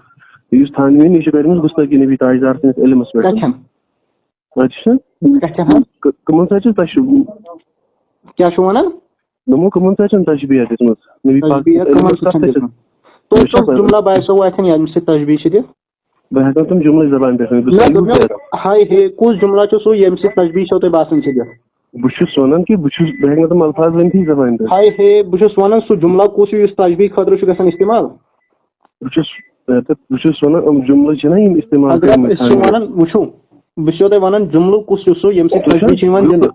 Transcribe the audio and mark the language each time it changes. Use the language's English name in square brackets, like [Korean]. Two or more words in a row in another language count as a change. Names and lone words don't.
[Kashmiri] یُس تھانوی یہِ چھِ کٔرمٕژ گُستٲخی نبی تاجدار سٕنٛدِس علمس پٮ۪ٹھ کٕمن سۭتۍ چھِ تۄہہِ چھُ کیٛاہ چھُو وَنان دوٚپمو کٕمن سۭتۍ چھَنہٕ تشبیٖح دِژمٕژ جُملہ باسیو اَتھٮ۪ن ییٚمہِ سۭتۍ تشبیٖح چھِ دِتھ بہٕ ہٮ۪کو تِم جُملہٕ زبانہِ پٮ۪ٹھ ہاے ہے کُس جُملہ چھُ سُہ ییٚمہِ سۭتۍ تشبیٖح چھو تۄہہِ باسان چھِ دِتھ بہٕ چھُس وَنان کہِ بہٕ ہٮ۪کہٕ نہٕ تِم الفاظ ؤنتھٕے زبانہِ پٮ۪ٹھ ہاے ہے بہٕ چھُس وَنان سُہ جُملہ کُس چھُ یُس تشبیٖح خٲطرٕ چھُ گژھان اِستعمال بہٕ چھُس وَنان یِم جُملہٕ چھِنہ یِم اِستعمال وٕچھو بہٕ چھُسو تۄہہِ وَنان جُملہٕ کُس چھُ سُہ ییٚمہِ سۭتۍ تشبیٖح چھِ یِوان دِنہٕ